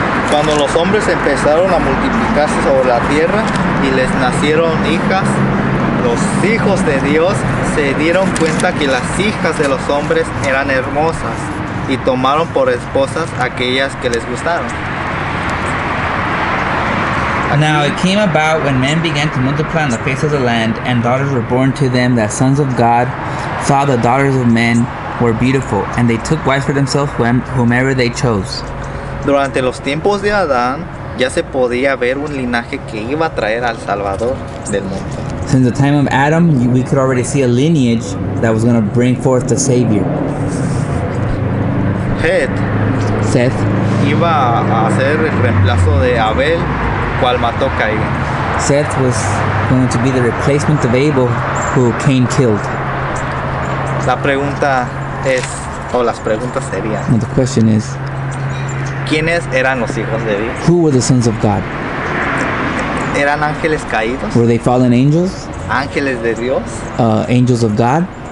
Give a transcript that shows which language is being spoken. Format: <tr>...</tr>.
<es>Cuando los hombres empezaron a multiplicarse sobre la tierra y les nacieron hijas, los hijos de Dios se dieron cuenta que las hijas de los hombres eran hermosas y tomaron por esposas aquellas que les gustaron.</es> <en>Now it came about when men began to multiply on the face of the land, and daughters were born to them, that sons of God saw the daughters of men were beautiful, and they took wives for themselves whomever they chose.</en> <es>Durante los tiempos de Adán ya se podía ver un linaje que iba a traer al Salvador del mundo.</es> <en>Since the time of Adam, we could already see a lineage that was going to bring forth the Savior. Het Seth</en> <es>iba a hacer el reemplazo de Abel, cual mató a Caín.</es> <en>Seth was going to be the replacement of Abel, who Cain killed.</en> <es>La pregunta es, o las preguntas serían,</es> <en>Now the question is,</en> <es>¿quiénes eran los hijos de Dios?</es> <en>who were the sons of God?</en> <es>¿Eran ángeles caídos?</es> <en>Were they fallen angels?</en> <es>¿Ángeles de Dios?</es> <en>Angels of God?</en>